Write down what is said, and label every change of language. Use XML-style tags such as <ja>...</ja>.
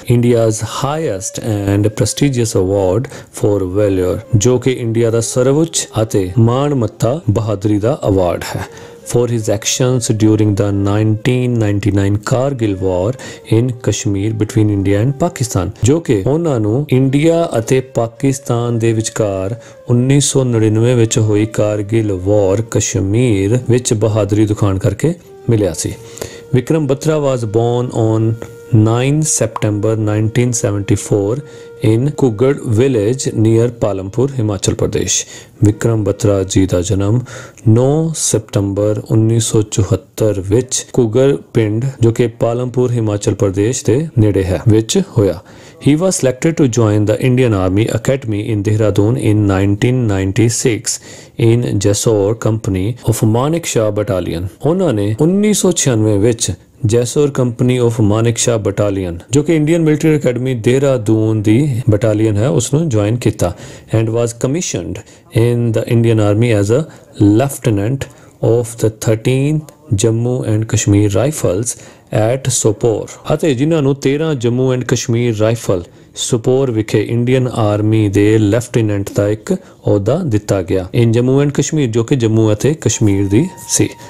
<en>India's highest and prestigious award for valor</en> <pa>ਜੋ ਕਿ India ਦਾ ਸਰਵਉੱਚ ਅਤੇ ਮਾਣਮੱਤਾ ਬਹਾਦਰੀ ਦਾ ਅਵਾਰਡ ਹੈ</pa> <en>for his actions during the 1999 Kargil war in Kashmir between India and Pakistan</en> <pa>ਜੋ ਕਿ ਉਹਨਾਂ ਨੂੰ ਇੰਡੀਆ ਅਤੇ ਪਾਕਿਸਤਾਨ ਦੇ ਵਿਚਕਾਰ 1999 ਵਿੱਚ ਹੋਈ ਕਾਰਗਿਲ ਵਾਰ ਕਸ਼ਮੀਰ ਵਿੱਚ ਬਹਾਦਰੀ ਦਿਖਾਉਣ ਕਰਕੇ ਮਿਲਿਆ ਸੀ।</pa> <en>Vikram Batra was born on 9 September 1974 in Kuggad village near Palampur, Himachal Pradesh।</en> <pa>Vikram Batra ਜੀ ਦਾ ਜਨਮ 9 ਸਤੰਬਰ 1974 ਵਿੱਚ ਕੁਗੜ ਪਿੰਡ ਜੋ ਕਿ ਪਾਲਮਪੁਰ ਹਿਮਾਚਲ ਪ੍ਰਦੇਸ਼ ਦੇ ਨੇੜੇ ਹੈ ਵਿੱਚ ਹੋਇਆ।</pa> <en>He was selected to join the Indian Army Academy in Dehradun in 1996 in Jessore Company of Manik Shah Battalion।</en> <pa>ਉਹਨਾਂ ਨੇ 1996 ਵਿੱਚ Jessore company of Manik Shah battalion ਜੋ ਕਿ ਇੰਡੀਅਨ ਮਿਲਟਰੀ ਅਕੈਡਮੀ ਦੇਹਰਾਦੂਨ ਦੀ ਬਟਾਲੀਅਨ ਹੈ ਉਸ ਨੂੰ ਜੁਆਇਨ ਕੀਤਾ</pa> <en>and was commissioned in the Indian army as a lieutenant of the 13 Jammu and Kashmir rifles at Sopore</en> <pa>ਅਤੇ ਜਿਨ੍ਹਾਂ ਨੂੰ 13 ਜੰਮੂ ਐਂਡ ਕਸ਼ਮੀਰ ਰਾਈਫਲ ਸੁਪੋਰ ਵਿਖੇ ਇੰਡੀਅਨ ਆਰਮੀ ਦੇ ਲੈਫਟੀਨੈਂਟ ਦਾ ਇੱਕ ਅਹੁਦਾ ਦਿੱਤਾ ਗਿਆ</pa> <en>in Jammu and Kashmir</en> <pa>ਜੋ ਕਿ ਜੰਮੂ ਅਤੇ ਕਸ਼ਮੀਰ ਦੀ ਸੀ।</pa>